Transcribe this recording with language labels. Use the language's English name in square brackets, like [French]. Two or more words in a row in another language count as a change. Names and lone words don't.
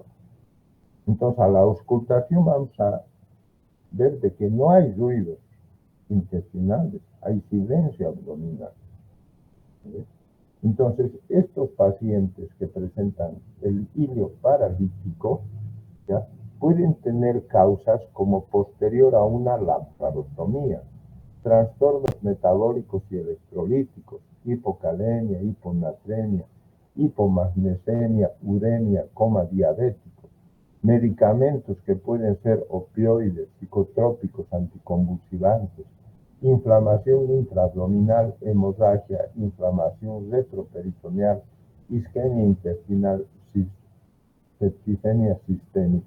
[Spanish] Entonces, a la auscultación vamos a ver de que no hay ruidos intestinales, hay silencio abdominal. ¿Sí? Entonces, estos pacientes que presentan el hilio paralítico, ¿ya?, pueden tener causas como posterior a una laparostomía, trastornos metabólicos y electrolíticos, hipocalemia, hiponatremia, hipomagnesemia, uremia, coma diabético, medicamentos que pueden ser opioides, psicotrópicos, anticonvulsivantes, inflamación intraabdominal, hemorragia, inflamación retroperitoneal, isquemia intestinal, septicemia sistémica.